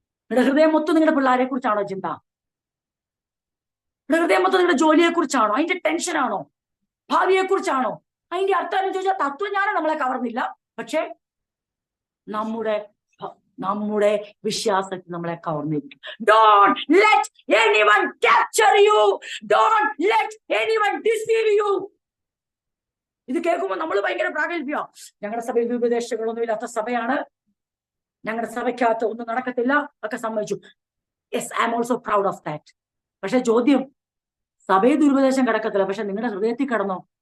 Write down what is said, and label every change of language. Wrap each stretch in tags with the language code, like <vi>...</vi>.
<ml>നിങ്ങളുടെ ഹൃദയം മൊത്തം നിങ്ങളുടെ പിള്ളേരെ കുറിച്ചാണോ ചിന്ത? നിങ്ങളുടെ ഹൃദയം മൊത്തം നിങ്ങളുടെ ജോലിയെ കുറിച്ചാണോ? അതിന്റെ ടെൻഷനാണോ? ഭാവിയെ കുറിച്ചാണോ? അതിന്റെ അർത്ഥം ചോദിച്ചാൽ തത്വജ്ഞാനം നമ്മളെ കവർന്നില്ല, പക്ഷെ നമ്മുടെ നമ്മുടെ വിശ്വാസത്തിൽ നമ്മളെ കവർന്നിരിക്കും.</ml> <en>Don't let anyone capture you. Don't let anyone deceive you.</en> <ml>ഇത് കേൾക്കുമ്പോൾ നമ്മൾ ഭയങ്കര പ്രാഗൽഭ്യ. ഞങ്ങളുടെ സഭയിൽ ഉപദേശങ്ങളൊന്നും ഇല്ലാത്ത സഭയാണ്, ഞങ്ങളുടെ സഭയ്ക്കകത്ത് ഒന്നും നടക്കത്തില്ല ഒക്കെ സമ്മതിച്ചു.</ml> <en>Yes, I am also proud of that.</en> <ml>പക്ഷെ ചോദ്യം, സഭയിൽ ദുരുപദേശം കിടക്കത്തില്ല, പക്ഷെ നിങ്ങളുടെ ഹൃദയത്തിൽ കിടന്നോ?</ml>